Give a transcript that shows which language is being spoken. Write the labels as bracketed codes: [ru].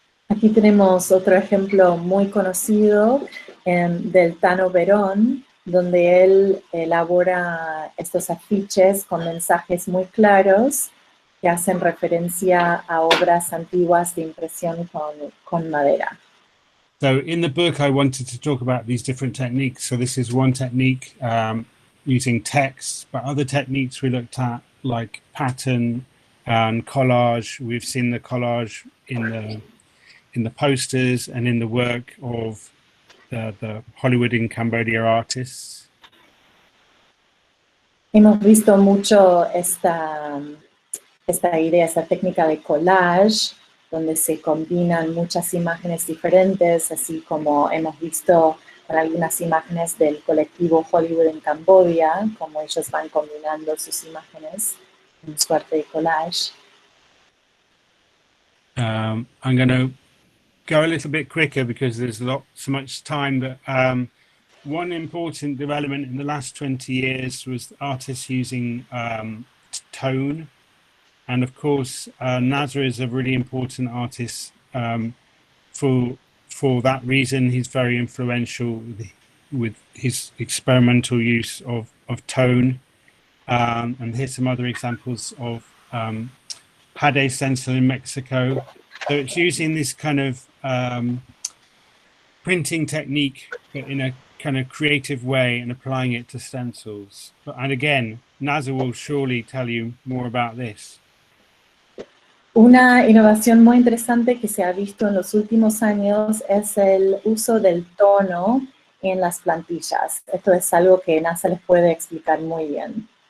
[es] Aquí tenemos otro ejemplo muy conocido del Tano Verón, donde él elabora estos afiches con mensajes muy claros que hacen referencia a obras antiguas de impresión con madera. [en] So in the book, I wanted to talk about these different techniques. So this is one technique using text, but other techniques we looked at like pattern and collage. We've seen the collage in the posters and in the work of the Hollywood in Cambodia artists. [es] Hemos visto mucho esta idea, esta técnica de collage, donde se combinan muchas imágenes diferentes, así como hemos visto con algunas imágenes del colectivo Hollywood en Camboya, como ellos van combinando sus imágenes en suerte de collage. [en] I'm going to go a little bit quicker because there's so much time, but one important development in the last 20 years was artists using tone. And of course, Nasser is a really important artist for that reason. He's very influential with his experimental use of tone. And here's some other examples of Pade stencil in Mexico. So it's using this kind of printing technique, but in a kind of creative way and applying it to stencils. And again, Nasser will surely tell you more about this. [es] Una innovación muy interesante que se ha visto en los últimos años es el uso del tono en las plantillas. Esto es algo que Nasser les puede explicar muy bien.